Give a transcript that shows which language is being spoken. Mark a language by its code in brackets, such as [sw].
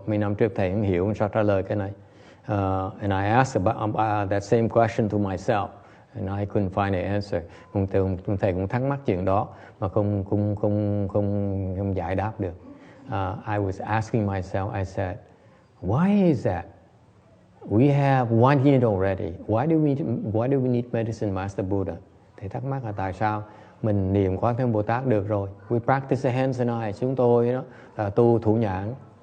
[vi] Mấy năm trước thầy không hiểu sao trả lời cái này. [en] And I asked about that same question to myself, and I couldn't find an answer. [vi] Thầy cũng thắc mắc chuyện đó mà không giải đáp được. [en] I was asking myself, I said, why is that? We have one unit already. Why do we need Medicine Master Buddha? [vi] Thầy thắc mắc là tại sao mình niệm Quán Thế Âm Bồ Tát được rồi. [en] We practice the hands and eyes. [vi] Chúng tôi đó tu thủ nhãn.